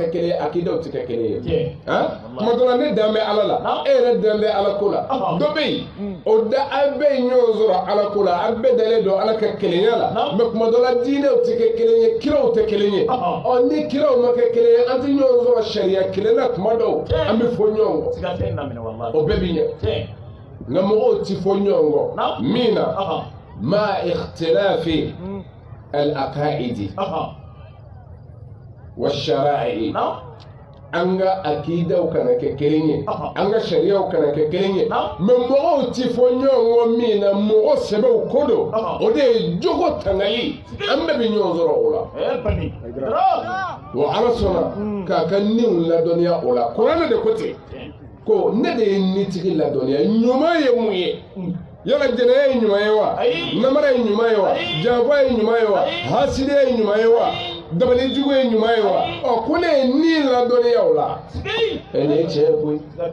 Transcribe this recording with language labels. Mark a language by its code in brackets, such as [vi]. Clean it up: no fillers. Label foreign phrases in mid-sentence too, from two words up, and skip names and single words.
[bm] kɛ kelen ye akidaw tɛ kɛ kelen ye tuma dɔ la ne dan bɛ ala la e yɛrɛ dan bɛ ala ko la dɔ bɛ yen o da a bɛɛ ye ɲɔgɔn sɔrɔ ala ko la a bɛɛ dalen don ala ka kelenya la mɛ tuma dɔ la diinɛw tɛ kɛ kelen ye kiraw tɛ kelen ye ni kiraw ma kɛ kelen ye an tɛ ɲɔgɔn sɔrɔ sariya kelen na tuma dɔw an bɛ fɔ ɲɔgɔn kɔ o bɛɛ bɛ ɲɛ nka mɔgɔw ti fɔ ɲɔgɔn kɔ min na [ar] ما اختلاف العقائد والشرائع [bm] an ka akidaw kana kɛ kelen ye an ka sariyaw kana kɛ kelen ye mɛ mɔgɔw ti fɔ ɲɔgɔn kɔ min na mɔgɔ sɛbɛw ko don o de ye jogo tangali an bɛɛ bɛ ɲɔgɔn sɔrɔ o la wa ala sɔnna k'a ka niw ladɔnniya o la kuranɛ de ko ten ko ne de ye nitigi ladɔnniya ɲuman ye mun ye yala jɛnɛya ye ɲuman ye wa namara ye ɲuman ye wa janfa ye ɲuman ye wa hasidiya ye ɲuman ye wa dabalijugu ye ɲuman ye wa ko ne ye ni ladɔnniya o la nin ye tiɲɛ ye koyi